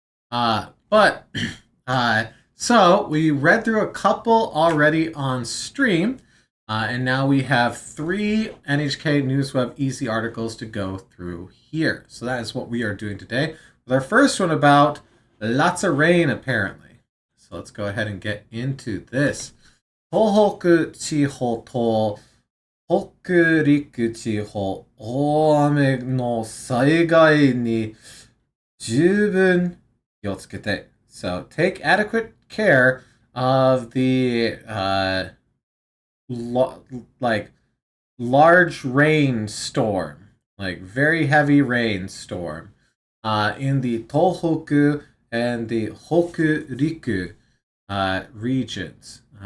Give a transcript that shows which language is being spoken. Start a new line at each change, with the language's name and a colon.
English: But so we read through a couple already on stream, and now we have 3 NHK NewsWeb Easy articles to go through here. So that is what we are doing today, with our first one about lots of rain, apparently. So let's go ahead and get into this.
Japanese: 東北地方と北陸地方、大雨の災害に十分気をつけて.
English: So take adequate care of the large rainstorm, like very heavy rainstorm, in the Tohoku and the Hokuriku regions.